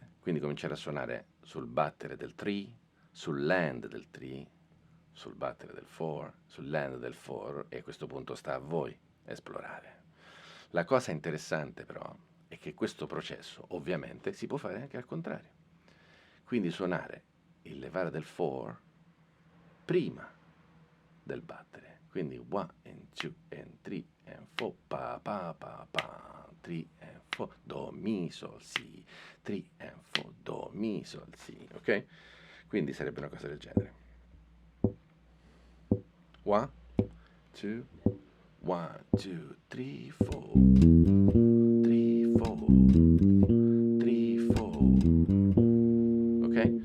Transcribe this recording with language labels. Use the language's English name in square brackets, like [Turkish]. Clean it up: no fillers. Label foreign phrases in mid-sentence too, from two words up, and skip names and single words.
[Italian] Quindi cominciare a suonare sul battere del 3, sul land del 3, sul battere del 4, sul land del 4 e a questo punto sta a voi esplorare. La cosa interessante però è che questo processo ovviamente si può fare anche al contrario. Quindi suonare il levare del 4 prima del battere. Quindi 1 and 2 and 3 and 4 pa pa pa pa 3 and 4 do mi sol si 3 and 4 do mi sol si, ok? Quindi sarebbe una cosa del genere. 1 2 1 2 3 4 3 4 3 4, ok?